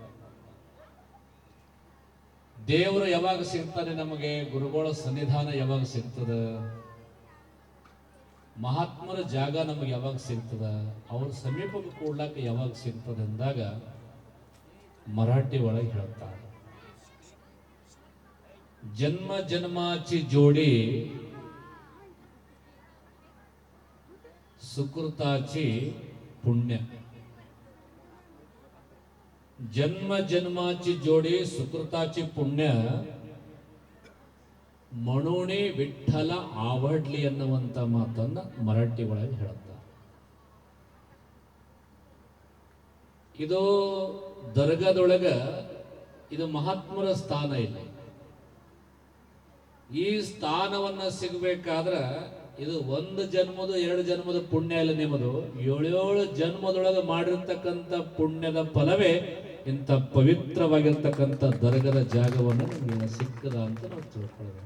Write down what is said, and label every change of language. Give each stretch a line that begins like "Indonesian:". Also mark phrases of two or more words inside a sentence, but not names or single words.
Kannada: ದೇವರು ಯಾವಾಗ ಸಿಗ್ತಾನೆ ನಮಗೆ, ಗುರುಗಳ ಸನ್ನಿಧಾನ ಯಾವಾಗ ಸಿಗ್ತದ, ಮಹಾತ್ಮರ ಜಾಗ ನಮಗೆ ಯಾವಾಗ ಸಿಗ್ತದ, ಅವ್ರ ಸಮೀಪಕ್ಕೆ ಕೂಡ್ಲಾಕ ಯಾವಾಗ ಸಿಗ್ತದೆ ಅಂದಾಗ ಮರಾಠಿ ಒಳಗೆ ಹೇಳ್ತಾರೆ,
Marathi: जन्म जन्माची जोडी सुकृताची पुण्य. जन्म जन्माची जोडी सुकृताची पुण्य म्हणून विठ्ठल आवडली
Kannada: ಅನ್ನುವಂತ ಮಾತನ್ನ ಮರಾಠಿ ಒಳಗೆ ಹೇಳ್ತಾರೆ. ಇದು ದರ್ಗಾದೊಳಗ ಇದು ಮಹಾತ್ಮರ ಸ್ಥಾನ ಇಲ್ಲ. ಈ ಸ್ಥಾನವನ್ನ ಸಿಗಬೇಕಾದ್ರ ಇದು ಒಂದು ಜನ್ಮದ ಎರಡು ಜನ್ಮದ ಪುಣ್ಯ ಇಲ್ಲ, ನಿಮ್ಮದು 7 ಜನ್ಮದೊಳಗೆ ಮಾಡಿರ್ತಕ್ಕಂಥ ಪುಣ್ಯದ ಫಲವೇ ಇಂಥ ಪವಿತ್ರವಾಗಿರ್ತಕ್ಕಂಥ ದರ್ಗದ ಜಾಗವನ್ನು ನಿಮಗೆ ಸಿಕ್ಕದ ಅಂತ ನಾವು ತಿಳ್ಕೊಳ್ಬೇಕು.